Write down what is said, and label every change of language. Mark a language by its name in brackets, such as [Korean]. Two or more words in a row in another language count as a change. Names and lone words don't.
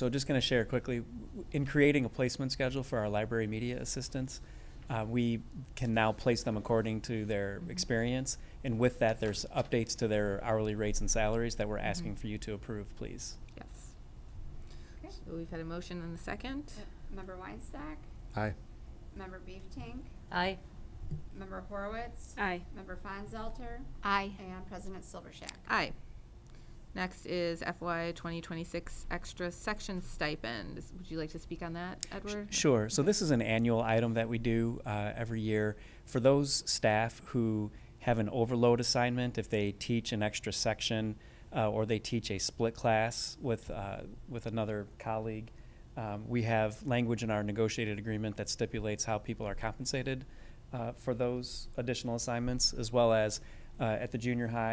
[English] So just going to share quickly, in creating a placement schedule for our library media assistants, we can now place them according to their experience. And with that, there's updates to their hourly rates and salaries that we're asking for you to approve, please. Yes. Okay. So we've had a motion and a second. Member Weinstock, Aye. Member Beeftank, Aye. Member Horowitz, Aye. Member Fonzelter, Aye. and President Silvershack. Aye. Next is FY 2026 extra section stipend. Would you like to speak on that, Edward? Sure. So this is an annual item that we do every year for those staff who have an overload assignment. If they teach an extra section or they teach a split class with another colleague, we have language in our negotiated agreement that stipulates how people are compensated for those additional assignments, as well as at the junior high.